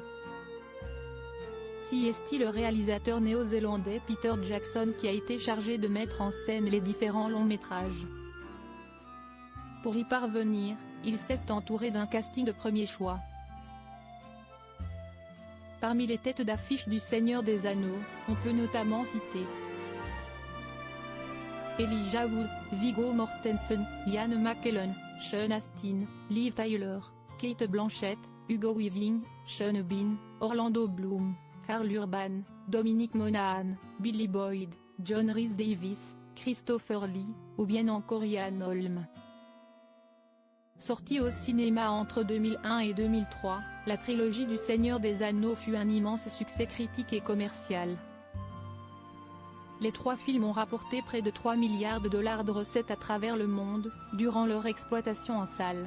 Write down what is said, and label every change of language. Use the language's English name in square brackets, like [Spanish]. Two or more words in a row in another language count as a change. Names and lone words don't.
[French] C'est le réalisateur néo-zélandais Peter Jackson qui a été chargé de mettre en scène les différents longs métrages. Pour y parvenir, il s'est entouré d'un casting de premier choix. Parmi les têtes d'affiche du Seigneur des Anneaux, on peut notamment citer Elijah Wood, Viggo Mortensen, Ian McKellen, Sean Astin, Liv Tyler, Cate Blanchett, Hugo Weaving, Sean Bean, Orlando Bloom, Karl Urban, Dominic Monaghan, Billy Boyd, John Rhys Davies, Christopher Lee, ou bien encore Ian Holm. Sortie au cinéma entre 2001 et 2003, la trilogie du Seigneur des Anneaux fut un immense succès critique et commercial. Les trois films ont rapporté près de 3 milliards de dollars de recettes à travers le monde, durant leur exploitation en salle.